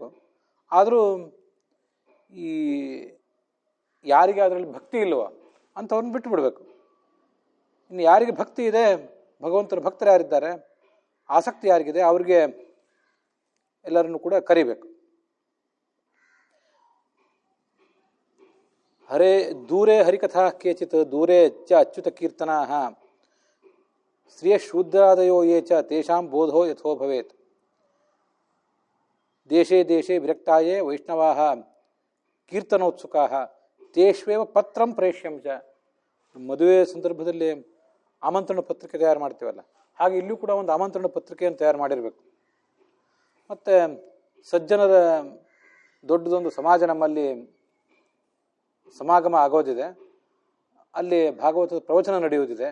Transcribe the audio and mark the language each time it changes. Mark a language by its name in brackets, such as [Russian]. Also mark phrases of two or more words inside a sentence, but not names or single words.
[Kannada] ಆದರೂ ಈ ಯಾರಿಗೆ ಅದರಲ್ಲಿ ಭಕ್ತಿ ಇಲ್ವೋ ಅಂಥವ್ರನ್ನ ಬಿಟ್ಟು ಬಿಡಬೇಕು. ಇನ್ನು ಯಾರಿಗೆ ಭಕ್ತಿ ಇದೆ, ಭಗವಂತನ ಭಕ್ತರು ಯಾರಿದ್ದಾರೆ, ಆಸಕ್ತಿ ಯಾರಿಗಿದೆ, ಅವ್ರಿಗೆ ಎಲ್ಲರನ್ನು ಕೂಡ ಕರಿಬೇಕು. [Sanskrit] ಹರೇ ದೂರೇ ಹರಿಕಥಾ ಕೇಚಿತ್ ದೂರೇ ಚ ಅಚ್ಯುತ ಕೀರ್ತನಾ ಶ್ರಿಯ ಶೂದ್ರಾದಯೋ ಯೇ ಚ ತೇಷಾಂ ಬೋಧೋ ಯಥೋ ಭವೇತ್. ದೇಶೇ ದೇಶೇ ವಿರಕ್ತಾಯೇ ವೈಷ್ಣವಾಃ ಕೀರ್ತನೋತ್ಸುಕಾಃ ತೇಷ್ವೇವ ಪತ್ರಂ ಪ್ರೇಷ್ಯಂ ಚ. [Kannada] ಮದುವೆ ಸಂದರ್ಭದಲ್ಲಿ ಆಮಂತ್ರಣ ಪತ್ರಿಕೆ ತಯಾರು ಮಾಡ್ತೀವಲ್ಲ, ಹಾಗೆ ಇಲ್ಲೂ ಕೂಡ ಒಂದು ಆಮಂತ್ರಣ ಪತ್ರಿಕೆಯನ್ನು ತಯಾರು ಮಾಡಿರಬೇಕು. ಮತ್ತು ಸಜ್ಜನರ ದೊಡ್ಡದೊಂದು ಸಮಾಜ ನಮ್ಮಲ್ಲಿ ಸಮಾಗಮ ಆಗೋದಿದೆ, ಅಲ್ಲಿ ಭಾಗವತದ ಪ್ರವಚನ ನಡೆಯುವುದಿದೆ.